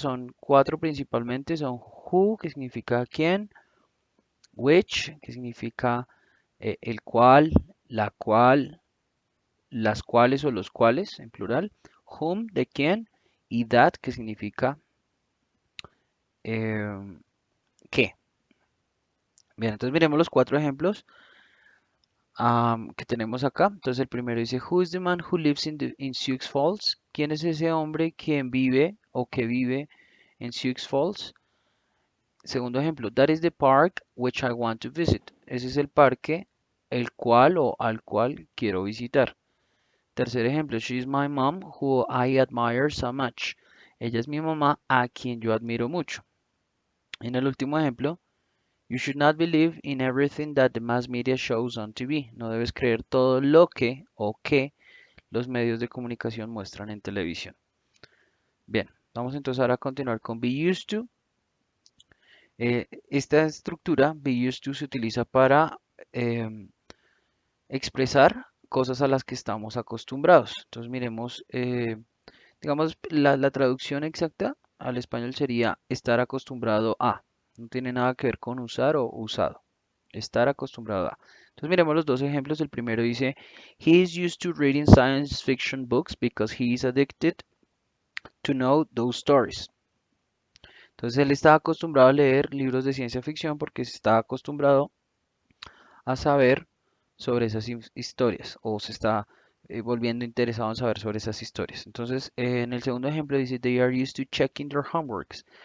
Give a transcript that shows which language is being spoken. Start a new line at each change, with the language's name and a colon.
Spanish: Son cuatro principalmente. Son who, que significa quién; which, que significa el cual, la cual, las cuales o los cuales en plural; whom, de quién; y that, que significa eh, qué. Bien, entonces miremos los cuatro ejemplos que tenemos acá. Entonces el primero dice,
English: Who is the man who lives in Sioux Falls?
Spanish: ¿Quién es ese hombre quien vive o que vive en Sioux Falls? Segundo ejemplo,
English: That is the park which I want to visit.
Spanish: Ese es el parque el cual o al cual quiero visitar. Tercer ejemplo,
English: She is my mom who I admire so much.
Spanish: Ella es mi mamá a quien yo admiro mucho. En el último ejemplo,
English: You should not believe in everything that the mass media shows on TV.
Spanish: No debes creer todo lo que o que los medios de comunicación muestran en televisión. Bien, vamos entonces ahora a continuar con Be Used to. Esta estructura, Be Used to, se utiliza para em, expresar cosas a las que estamos acostumbrados. Entonces miremos, digamos, la traducción exacta al español sería estar acostumbrado a. No tiene nada que ver con usar o usado. Estar acostumbrado a. Entonces miremos los dos ejemplos. El primero dice,
English: He is used to reading science fiction books because he is addicted to know those stories.
Spanish: Entonces él está acostumbrado a leer libros de ciencia ficción porque está acostumbrado a saber sobre esas historias o se está volviendo interesado en saber sobre esas historias. Entonces en el segundo ejemplo dice,
English: They are used to checking their homeworks.